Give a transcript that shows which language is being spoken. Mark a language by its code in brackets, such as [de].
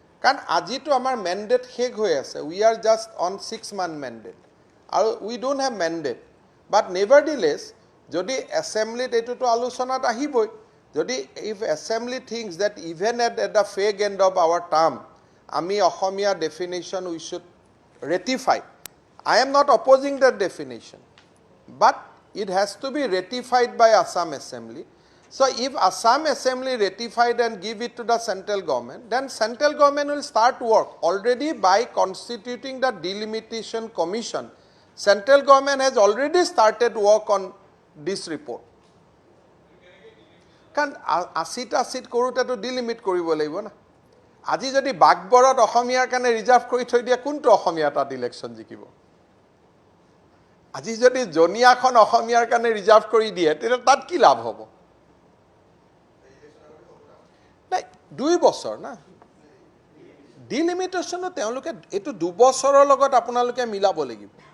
[as] কাৰণ আজিতো আমাৰ mandate শেষ হৈ আছে. [en] We are just on 6-month mandate. আৰু we don't have mandate. But nevertheless, [as] যদি assemblyত এইটোতো আলোচনাত আহিবই. [en] যদি if assembly thinks that even at the fag end of our term, [as] আমি অসমীয়া [en] definition we should ratify. I am not opposing that definition. But it has to be ratified by Assam Assembly. So if Assam Assembly ratified and give it to the central government, then central government will start work. Already by constituting the delimitation commission, central government has already started work on this report. [as] কাৰণ 80টা seat কৰোঁতেতো ডিলিমিট কৰিব লাগিব না আজি যদি বাগবৰত অসমীয়াৰ কাৰণে reserve কৰি থৈ দিয়ে কোনটো অসমীয়া তাত ইলেকশ্যন জিকিব আজি যদি জনিয়াখন অসমীয়াৰ কাৰণে ৰিজাৰ্ভ কৰি দিয়ে তেতিয়া তাত কি লাভ হ'ব নাই 2 বছৰ না ডিলিমিটেশন তেওঁলোকে এটো 2 বছৰৰ লগত আপোনালোকে মিলাব লাগিব